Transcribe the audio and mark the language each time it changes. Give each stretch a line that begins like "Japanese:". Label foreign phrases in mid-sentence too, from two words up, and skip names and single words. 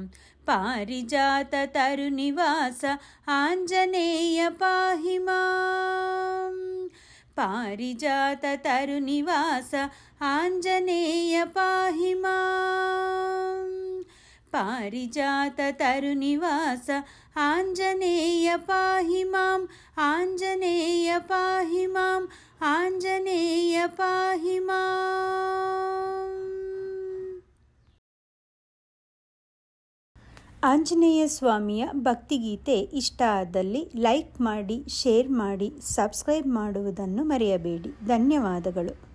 Sanskrit: ಪಾರಿಜಾತ ತರುನಿವಾಸ ಆಂಜನೇಯ ಪಾಹಿ ಮಾಂ ಪಾರಿಜಾತ ತರುನಿವಾಸ ಆಂಜನೇಯ ಪಾಹಿ ಮಾಂ ಪಾರಿಜಾತ ತರುನಿವಾಸ ಆಂಜನೇಯ ಪಾಹಿ ಮಾಂ ಆಂಜನೇಯ ಪಾಹಿ ಮಾಂ ಆಂಜನೇಯ ಪಾಹಿ ಮಾಂ.
Kannada: ಆಂಜನೇಯ ಸ್ವಾಮಿಯ ಭಕ್ತಿಗೀತೆ ಇಷ್ಟ ಆದಲ್ಲಿ ಲೈಕ್ ಮಾಡಿ, ಶೇರ್ ಮಾಡಿ, ಸಬ್ಸ್ಕ್ರೈಬ್ ಮಾಡುವುದನ್ನು ಮರೆಯಬೇಡಿ. ಧನ್ಯವಾದಗಳು.